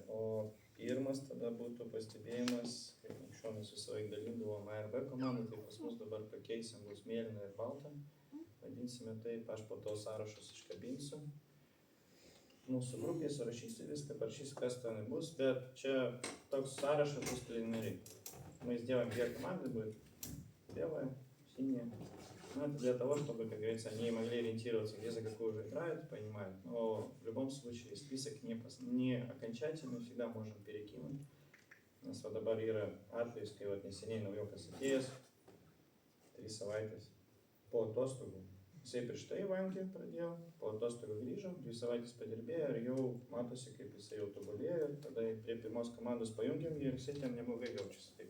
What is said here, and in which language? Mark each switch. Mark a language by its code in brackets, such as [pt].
[lt] O pirmas tada būtų pastebėjimas, kaip anksčiau mes visą laiką dalindavom A ir B komandą, tai pas mus dabar pakeisim, bus mėlyna ir balta. Vadinsime taip, aš po to sąrašus iškabinsiu. Mūsų grupėje surašysiu viską, parašysiu, kas ten bus, bet čia toks sąrašas bus preliminariai. [ru] Мы сделаем две команды, будет белая, синяя. Ну, это для того, чтобы, как говорится, они могли ориентироваться, где за какую уже играют, понимают. Но в любом случае список не окончательный, всегда можем перекинуть. У нас вот [lt] dabar yra atvejis, kai vat neseniai naujokas atėjęs, 3 savaitės po atostogų. Jisai prieš tai Vankį pradėjo, po atostogų grįžo, 2 savaitės padirbėjo ir jau matosi, kaip jisai jau tobulėjo. Tada prie pirmos komandos pajungiam ir jisai ten neblogai jaučiasi.